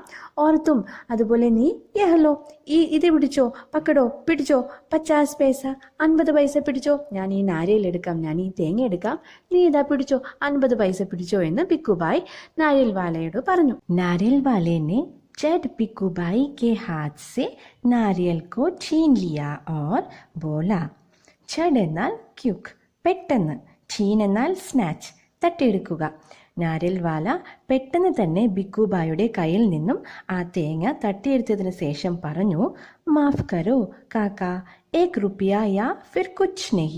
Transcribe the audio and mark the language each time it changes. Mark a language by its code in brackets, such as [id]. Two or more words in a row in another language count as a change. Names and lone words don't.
[ml] ഓർത്തും അതുപോലെ നീ യഹലോ, ഇത് പിടിച്ചോ, പക്കടോ, പിടിച്ചോ, 50 പൈസ, 50 പൈസ പിടിച്ചോ, ഞാൻ ഈ നാരിയൽ എടുക്കാം, ഞാൻ ഈ തേങ്ങ എടുക്കാം, നീ ഇതാ പിടിച്ചോ, 50 പൈസ പിടിച്ചോ എന്ന് ബിക്കുബായി നാരിയൽ വാലയോട് പറഞ്ഞു. [hi] नारियल वाले ने जब बिक्कूबाई के हाथ से नारियल को छीन लिया और बोला. [ml] ചഡ് എന്നാൽ ക്യുക്ക്, പെട്ടെന്ന്. ഛീൻ എന്നാൽ സ്നാച്ച്, തട്ടിയെടുക്കുക. നാരിയൽ വാല പെട്ടെന്ന് തന്നെ ബിക്കുബായുടെ കയ്യിൽ നിന്നും ആ തേങ്ങ തട്ടിയെടുത്തതിന് ശേഷം പറഞ്ഞു, [hi] माफ़ करो काका, 1 रुपया या फिर कुछ नहीं.